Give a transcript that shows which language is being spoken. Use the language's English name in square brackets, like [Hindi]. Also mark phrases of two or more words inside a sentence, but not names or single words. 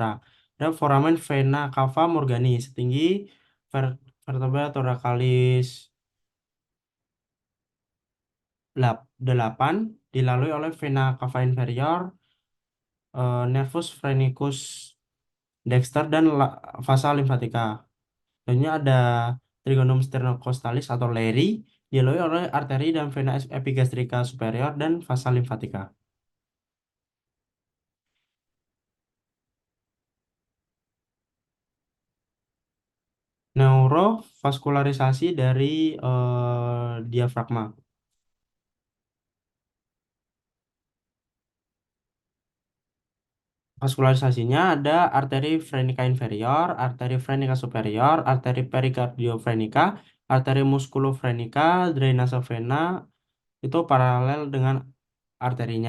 [Indonesian] Dan foramen vena cava morgani setinggi vertebra thoracalis 8 dilalui oleh vena cava inferior, nervus phrenicus dexter dan vasa limfatika. Selanjutnya ada trigonum sternocostalis atau leri dilalui oleh arteri dan vena epigastrika superior dan vasa limfatika. Neurovaskularisasi dari diafragma. Vaskularisasinya ada arteri frenica inferior, arteri frenica superior, arteri pericardiofrenica, arteri musculofrenica, drainase vena itu paralel dengan arterinya.